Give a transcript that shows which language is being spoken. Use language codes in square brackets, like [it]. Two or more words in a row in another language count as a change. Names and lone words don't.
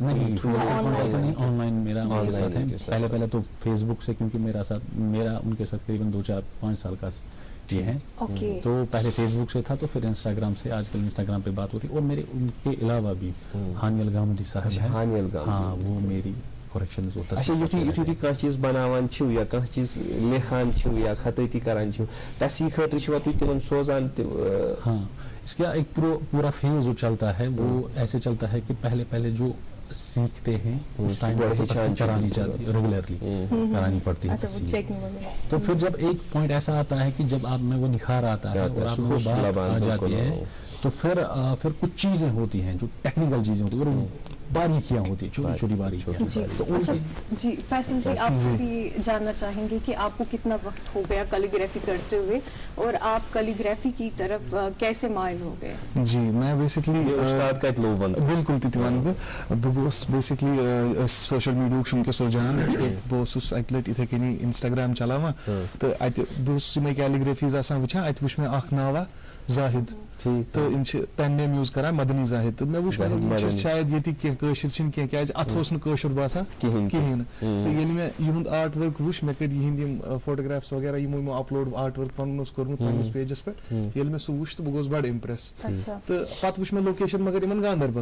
[ur] نہیں, آن لائن میرا ان کے ساتھ ہے. پہلے تو فیس بک سے, کیونکہ میرا ان کے ساتھ قریباً 2-4-5 سال کا یہ ہیں. تو پہلے فیس بک سے تھا, تو پھر انسٹاگرام سے, آج کل انسٹاگرام پہ بات ہو رہی. اور میرے ان کے علاوہ بھی ہانی الگامدی صاحب ہیں. ہاں, وہ میری کریکشن ہوتا ہے. [ks] یتھے کھانا چیز بناوان چھو یا کھانا چیز لکھان چھو یا خطاطی کران چھو تسی خاطر چھو تھی تمن سوزان. [ur] ہاں, اس کا ایک پورا فیز جو چلتا ہے وہ ایسے چلتا ہے کہ پہلے جو سیکھتے ہیں اس ٹائم کرانی چاہتی ریگولرلی کرانی پڑتی ہے. تو پھر جب ایک پوائنٹ ایسا آتا ہے کہ جب آپ میں وہ نکھار آتا ہے اور آپ میں وہ بات آ جاتی ہے, تو پھر کچھ چیزیں ہوتی ہیں جو ٹیکنیکل چیزیں ہوتی ہیں اور باریکیاں ہوتی ہیں, چھوٹی چھوٹی باریکیاں. جی فیصل جی, آپ سے بھی جاننا چاہیں گے کہ آپ کو کتنا وقت ہو گیا کیلی گرافی کرتے ہوئے, اور آپ کیلی گرافی کی طرف کیسے مائل ہو گئے؟ [ks] جی میں بیسکلی بالکل تیوان بہت بیسکلی [en] social media [ks] ونکس رجحان بہت اکہ لٹہ اتھے کنی انسٹاگرام چلاوان تو اتہ بہت یمے کیلیگرافیز آسان وچھان, اتہ وچھ مےٚ اکھ ناوا زاہد, تو یم [en] pen name [ks] یوز کران مدنی زاہد. تو مےٚ وچھ شاید یہ کٲشِر چھِنہٕ کینٛہہ کیازِ اتھ اوس نہٕ کٲشُر باسان کِہیٖنۍ نہٕ. تہٕ ییٚلہِ مےٚ یِہُنٛد [en] art work [ks] وٕچھ, مےٚ کٔرۍ یِہِنٛدۍ یِم فوٹوگرافس وغیرہ یِمو اپلوڈ [en] art work [ks] پنُن اوس کوٚرمُت پننِس پیجس پٮ۪ٹھ. ییٚلہِ مےٚ سُہ وٕچھ تہٕ بہٕ گوس بڑٕ اِمپرٮ۪س. تہٕ پتہٕ وٕچھ مےٚ لوکیشن مگر یِمن گاندربل.